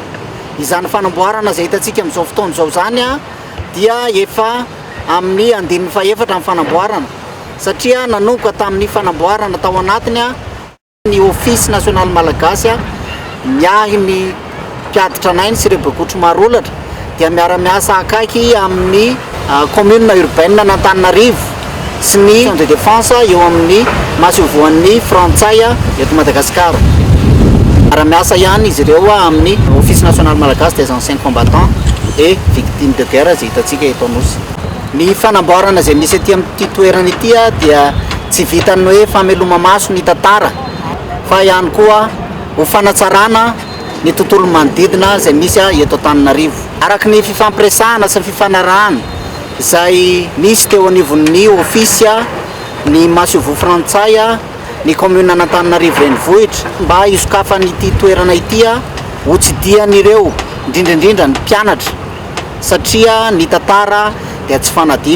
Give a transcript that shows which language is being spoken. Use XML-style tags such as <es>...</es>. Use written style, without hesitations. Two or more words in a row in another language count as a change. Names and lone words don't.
<mg>Izany fanamboarana zay hitatsika amin'izao fotoana izao zany dia efa amin'ny andininy fahaefatra amin'ny fanamboarana, satria nanomboka tamin'ny fanamboarana tao anatiny ny Office National Malagasy miahy ny mpiaditra anainy sy ireo bekotro maro olatra dia miara-miasa akaiky amin'ny</mg> <fr>commune urbaine</fr> <mg>n'Antananarivo sy ny</mg> <fr>de défense</fr> <mg>eo amin'ny mahasovoan'ny Frantsay eto Madagasikara. Miara-miasa ihany izy ireo amin'ny Office National Malagasy des anciens combattants et victimes de guerre zay hitatsika eto Anosy. Ny fanamboarana zay misy aty amin'ity toerana ity dia tsy vitan'ny hoe fameloma maso ny tantara, fa ihany koa ho fanatsarana ny tontolo manodidina zay misy eto Antananarivo. Araka ny fifampiresahana sy ny fifanarahana izay misy teo anivon'ny office ny Mahasovo Frantsay ny commune n'Antananarivo renivohitra mba hisokafan'ity toerana ity ho tsidian'ireo indrindrandrindra ny mpianatra, satria ny tantara dia tsy fanadiny.</mg>